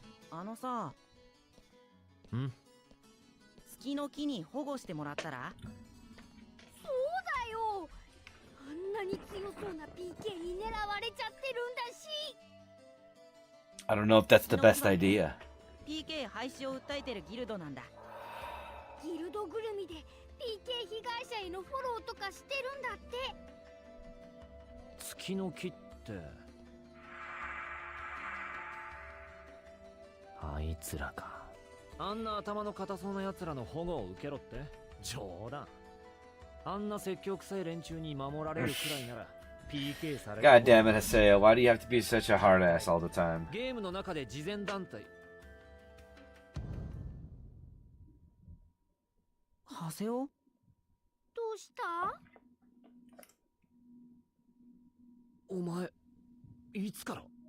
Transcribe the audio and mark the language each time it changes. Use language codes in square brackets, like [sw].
[ja] あのさ。月の木に保護してもらったら？そうだよ。あんななに強そうな PK に狙われちゃってるんだし。 [en] I don't know if that's the best idea. [ja] PK 廃止を訴えてるギルドなんだ。ギルドぐるみで PK 被害者へのフォローとかしてるんだって。月の木ってあいつらか。あんな頭の固そうな奴らの保護を受けろって？冗談。あんな説教臭い連中に守られるくらいなら PK される。 [en] God damn it, Haseo. Why do you have to be such a hard ass all the time? [ja] ゲームの中で慈善団体。ハセオ？どうした？お前いつから？